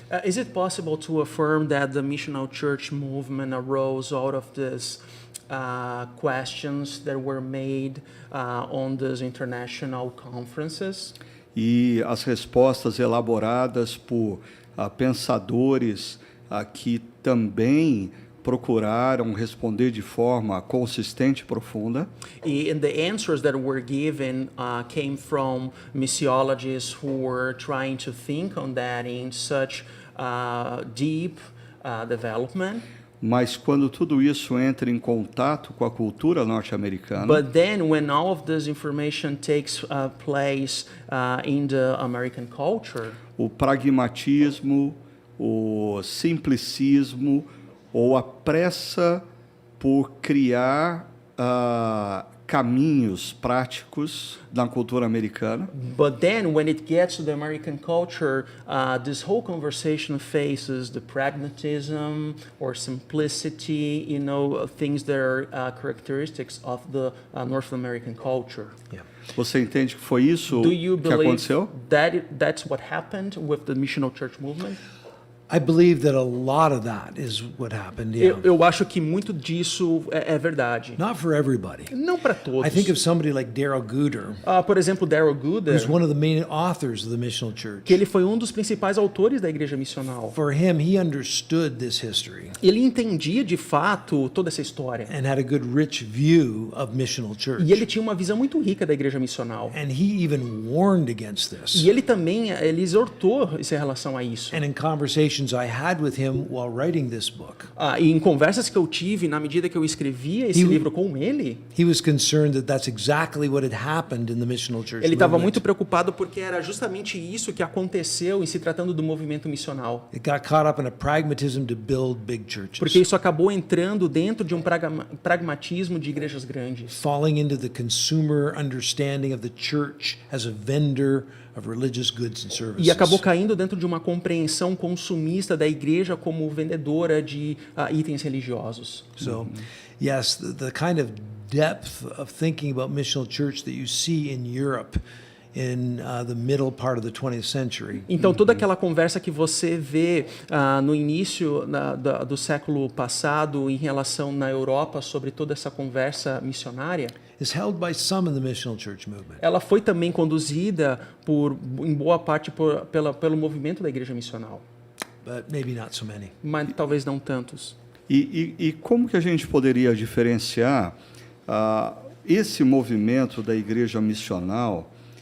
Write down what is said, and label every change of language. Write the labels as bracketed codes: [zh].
[en] Is it possible to affirm that the missional church movement arose out of this questions that were made on these international conferences? [pt] E as respostas elaboradas por pensadores que também procuraram responder de forma consistente e profunda. [en] And the answers that were given came from missiologists who were trying to think on that in such deep development. [pt] Mas quando tudo isso entra em contato com a cultura norte-americana, [en] But then when all of this information takes place in the American culture, [pt] o pragmatismo, o simplicismo ou a pressa por criar caminhos práticos na cultura americana, [en] but then when it gets to the American culture, this whole conversation faces the pragmatism or simplicity, things that are characteristics of the North American culture. Yeah. [pt] Você entende que foi isso [en] Do you [pt] que [en] believe [pt] aconteceu? [en] that that's what happened with the missional church movement? I believe that a lot of that is what happened. Yeah. [pt] Eu acho que muito disso é verdade. [en] Not for everybody. [pt] Não para todos. [en] I think of somebody like Darrell Guder, [pt] Por exemplo, Darrell Guder, [en] who's one of the main authors of the missional church. [pt] que ele foi um dos principais autores da igreja missional. [en] For him, he understood this history [pt] Ele entendia de fato toda essa história. [en] and had a good, rich view of missional church. [pt] E ele tinha uma visão muito rica da igreja missional. [en] And he even warned against this. [pt] E ele também exortou em relação a isso. [en] And in conversations I had with him while writing this book, [pt] E em conversas que eu tive na medida que eu escrevia esse livro com ele, [en] he was concerned that that's exactly what had happened in the missional church [pt] ele estava [en] movement. [pt] muito preocupado porque era justamente isso que aconteceu em se tratando do movimento missional. [en] It got caught up in a pragmatism to build big churches, [pt] Porque isso acabou entrando dentro de um pragmatismo de igrejas grandes. [en] falling into the consumer understanding of the church as a vendor of religious goods and services. [pt] E acabou caindo dentro de uma compreensão consumista da igreja como vendedora de itens religiosos. [en] So, yes, the kind of depth of thinking about missional church that you see in Europe in the middle part of the 20th century [pt] Então, toda aquela conversa que você vê no início do século passado em relação na Europa sobre toda essa conversa missionária, [en] is held by some in the missional church movement. [pt] ela foi também conduzida em boa parte pelo movimento da igreja missional, [en] But maybe not so many. [pt] mas talvez não tantos. E como que a gente poderia diferenciar esse movimento da igreja missional